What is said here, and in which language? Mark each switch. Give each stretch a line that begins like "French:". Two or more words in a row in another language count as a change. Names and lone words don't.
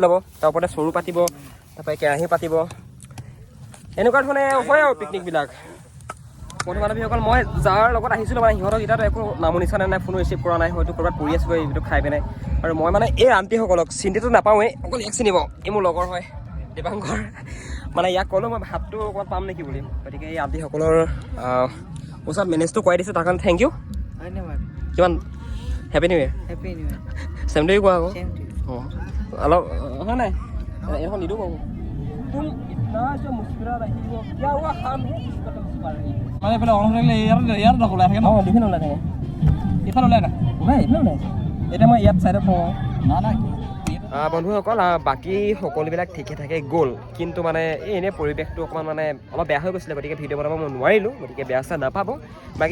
Assamese: ল'ব তাৰ ওপৰতে চৰু পাতিব তাৰপৰা কেৰাহী পাতিব এনেকুৱা ধৰণে হয় আৰু পিকনিকবিলাক বন্ধু বান্ধৱীসকল মই যাৰ লগত আহিছিলোঁ মানে সিহঁতক এতিয়াতো একো নামো নিচানে নাই ফোনো ৰিচিভ কৰা নাই হয়তো ক'ৰবাত পৰি আছিলোঁ এইটো খাই পিনে আৰু মই মানে এই আণ্টিসকলক চিন্তিটো নাপাওঁৱেই অকল ইয়াক চিনি পাওঁ এই মোৰ লগৰ হয় দীপাংকৰ মানে ইয়াক ক'লোঁ মই ভাতটো অকণমান পাম নেকি বুলি গতিকে এই আণ্টিসকলৰ ওচৰত মেনেজটো কৰাই দিছোঁ তাৰ কাৰণে
English: thank you
Assamese: ধন্যবাদ
English: কিমান happy new year happy new year same to you
Assamese: কোৱা আকৌ
English: same to
Assamese: অঁ অলপ হয় নাই এইখন নিদিওঁ বাৰু
Hindi: तुम इतना जो मुस्कुरा रही हो क्या हुआ हम है इसको तुम छुपा रही हो
Assamese: মানে পেলে অন হলে ইয়াৰ নক ওলাই থাকে ন অঁ ডিফিন ওলাই থাকে ইফাল ওলাই না ওলাই এইফালে ওলাই এতিয়া মই ইয়াত চাইডত থওঁ না না বন্ধুসকল বাকী সকলোবিলাক ঠিকে থাকে গ'ল কিন্তু মানে এই এনেই পৰিৱেশটো অকণমান মানে অলপ বেয়া হৈ গৈছিলে গতিকে ভিডিঅ' বনাব মই নোৱাৰিলোঁ গতিকে বেয়া চেয়া নাপাব বাকী